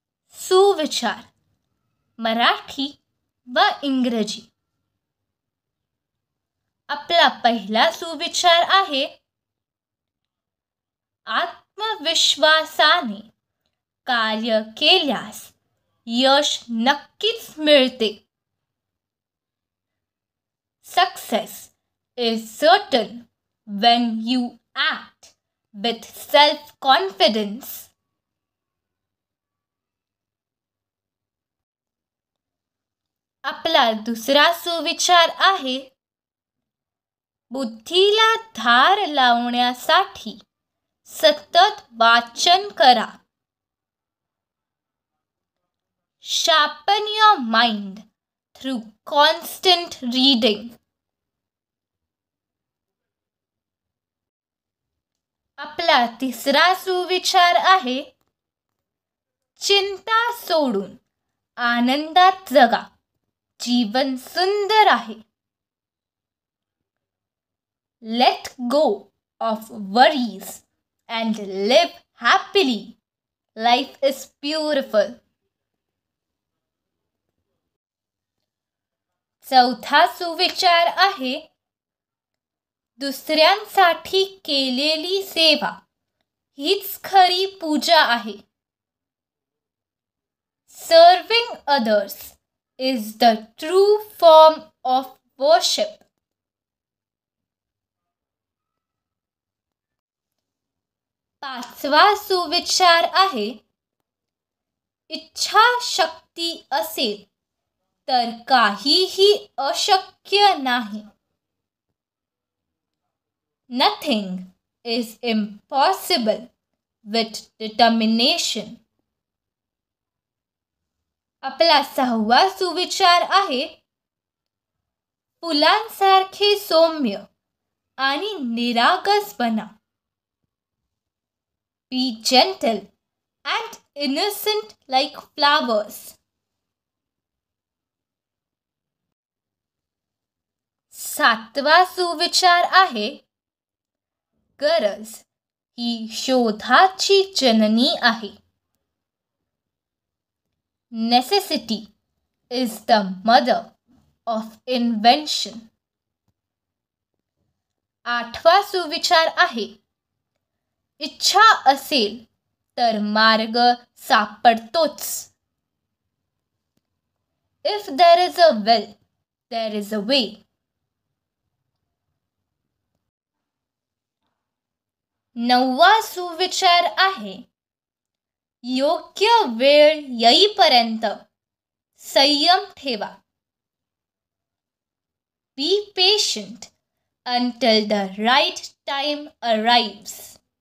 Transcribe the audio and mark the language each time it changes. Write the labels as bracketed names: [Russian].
[Marathi] सुविचार मराठी व इंग्रजी. आपला पहिला सुविचार आहे, आत्मविश्वासाने कार्य केल्यास यश नक्कीच मिळते. [English] Success is certain when you act with self-confidence. [Marathi] आपला दुसरा सुविचार आहे, बुद्धीला धार लावण्यासाठी सतत वाचन करा. [English] Sharpen your mind through constant reading. [Marathi] आपला तिसरा सुविचार आहे, चिंता सोडून आनंदात जगा. जीवन सुंदर आहे. [English] Let go of worries and live happily. Life is beautiful. [Marathi] चौथा सुविचार आहे, दुसऱ्यांसाठी केलेली सेवा हीच खरी पूजा आहे. [English] Serving others is the true form of worship. [Marathi] पाचवा सुविचार आहे, इच्छाशक्ती असेल तर काहीही अशक्य नाही. [English] Nothing is impossible with determination. [Marathi] आपला सहावा सुविचार आहे, फुलांसारखे सौम्य आणि निरागस बना. [English] Be gentle and innocent like flowers. [Marathi] सातवा सुविचार आहे, गरज ही शोधाची जननी आहे. [English] Necessity is the mother of invention. [Marathi] आठवा सुविचार आहे, इच्छा असेल तर मार्ग सापडतोच. [English] If there is a will, there is a way. [Marathi] नववा सुविचार आहे, योग्य वेळ येईपर्यंत संयम ठेवा. [English] Be patient until the right time arrives.